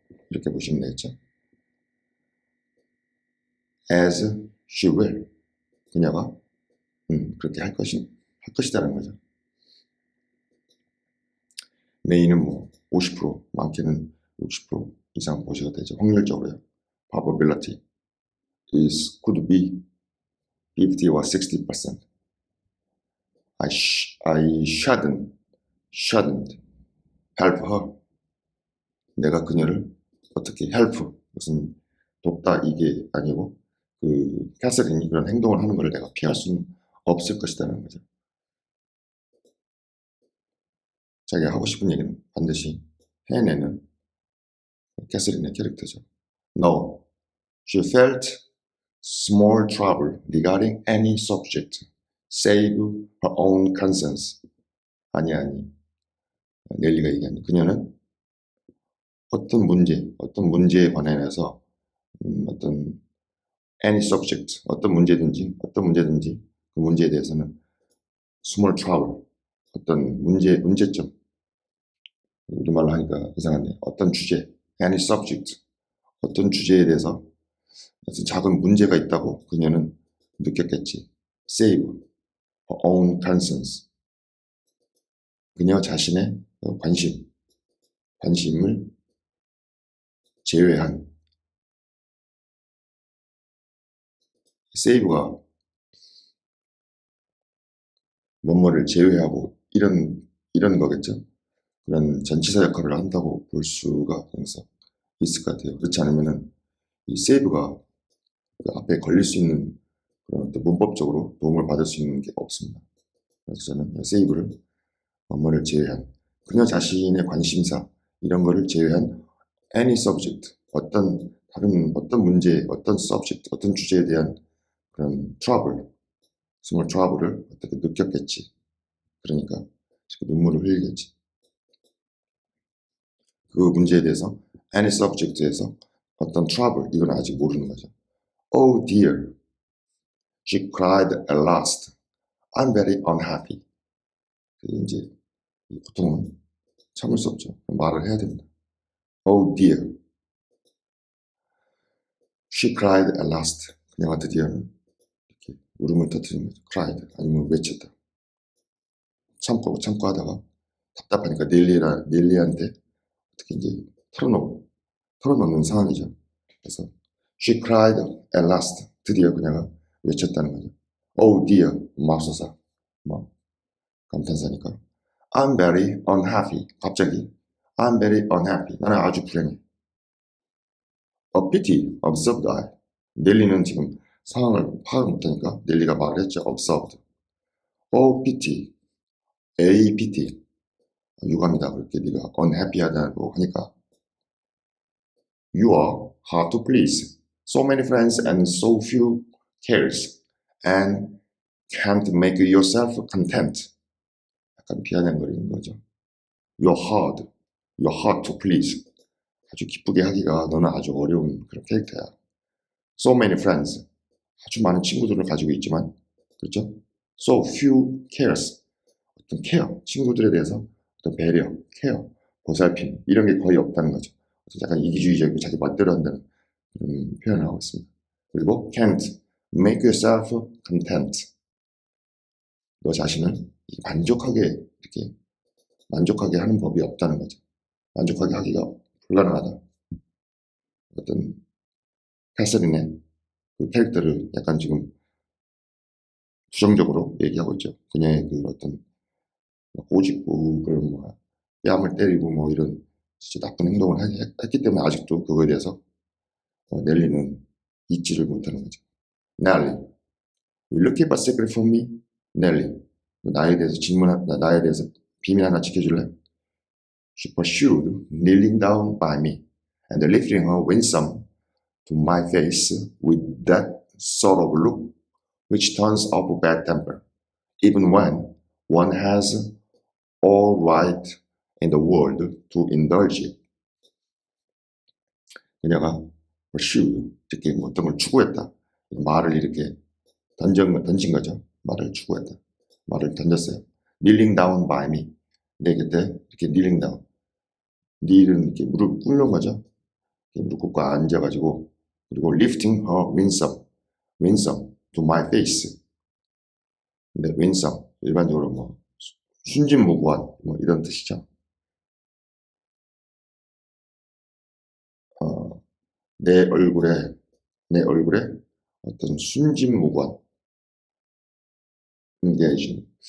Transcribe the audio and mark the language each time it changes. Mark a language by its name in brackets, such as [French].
[Korean] 이렇게 보시면 되겠죠. [English] As she will. [Korean] 그녀가 그렇게 할 것이다라는 거죠. A는 뭐 50%, 많게는 60% 이상 보시가 되죠. 확률적으로요. [English] Probability could be 50 or 60%. I shouldn't help her. [Korean] 내가 그녀를 어떻게 help, 무슨 돕다 이게 아니고 그 캐서린이 그런 행동을 하는 걸 내가 피할 수는 없을 것이라는 거죠. 자기가 하고 싶은 얘기는 반드시 해내는 캐서린의 캐릭터죠. [English] No, she felt small trouble regarding any subject, save her own conscience. [Korean] 아니. 넬리가 얘기하는 그녀는 어떤 문제에 관해서 어떤 [English] any subject, [Korean] 어떤 문제든지 그 문제에 대해서는 [English] small trouble, [Korean] 어떤 문제점, 우리말로 하니까 이상한데 어떤 주제, any subject, 어떤 주제에 대해서 어떤 작은 문제가 있다고 그녀는 느꼈겠지. [English] Save her own conscience. [Korean] 그녀 자신의 관심을 제외한. save가 뭐뭐를 제외하고 이런 거겠죠. 그런 전치사 역할을 한다고 볼 수가 있을 것 같아요. 그렇지 않으면은 이 save가 그 앞에 걸릴 수 있는 그런 어떤 문법적으로 도움을 받을 수 있는 게 없습니다. 그래서 저는 save를 뭐뭐를 제외한, 그녀 자신의 관심사 이런 거를 제외한 any subject, 어떤 문제, 어떤 subject, 어떤 주제에 대한 그런 trouble, [English] small trouble [Korean] 을 어떻게 느꼈겠지. 그러니까 눈물을 흘리겠지. 그 문제에 대해서 [English] any subject [Korean] 에서 어떤 trouble, 이건 아직 모르는 거죠. [English] Oh dear, she cried at last. I'm very unhappy. [Korean] 이제 이 고통은 참을 수 없죠. 말을 해야 됩니다. [English] Oh dear, she cried at last. [Korean] 그녀가 드디어는 이렇게 울음을 터뜨린 거죠. cried 아니면 외쳤다. 참고 하다가 답답하니까 넬리한테 어떻게 이제 털어놓는 상황이죠. 그래서 [English] she cried at last. [Korean] 드디어 그녀가 외쳤다는 거죠. [English] Oh dear, [Korean] 맙소사. 뭐 감탄사니까. [English] I'm very unhappy. [Korean] 갑자기 [English] I'm very unhappy. [Korean] 나는 아주 불행해. [English] A pity, observed I. [Korean] 넬리는 지금 상황을 파악을 못하니까 넬리가 말을 했죠. [English] observed. Oh pity, a pity. [Korean] 유감이다. 그렇게 네가 unhappy하다고 하니까 [English] You are hard to please. So many friends and so few cares. And can't make yourself content. [Korean] 약간 비아냥거리는 거죠. [English] You're hard to please. [Korean] 아주 기쁘게 하기가 너는 아주 어려운 그런 캐릭터야. [English] So many friends. [Korean] 아주 많은 친구들을 가지고 있지만, 그렇죠? [English] So few cares. [Korean] 어떤 케어, 친구들에 대해서 어떤 배려, 케어, 보살핌 이런 게 거의 없다는 거죠. 약간 이기주의적이고 자기 멋대로 한다는 그런 표현을 하고 있습니다. 그리고 [English] can't make yourself content. [Korean] 너 자신을 만족하게 하는 법이 없다는 거죠. 만족하게 하기가 불가능하다. 어떤 캐서린의 그 캐릭터를 약간 지금 부정적으로 얘기하고 있죠. 그녀의 그 어떤 꼬집고 그런 뭐 뺨을 때리고 뭐 이런 진짜 나쁜 행동을 했기 때문에 아직도 그거에 대해서 넬리는 잊지를 못하는 거죠. [English] Nelly, will you keep a secret from me? [Korean] Nelly, 나에 대해서 비밀 하나 지켜줄래? [English] She pursued, kneeling down by me and lifting her winsome to my face with that sort of look which turns up a bad temper, even when one has all right in the world to indulge it. [Korean] 그녀가 pursued, 이렇게 어떤 걸 추구했다. 말을 이렇게 던진 거죠. 말을 추구했다. 말을 던졌어요. [English] kneeling down by me. [Korean] 내 곁에 이렇게 kneeling down. kneel은 이렇게 무릎 꿇는 거죠. 이렇게 무릎 꿇고 앉아가지고, 그리고 [English] lifting her winsome to my face. [Korean] 근데 winsome 일반적으로 뭐 순진무구한 뭐 이런 뜻이죠. 내 얼굴에 어떤 순진무구한 engaging.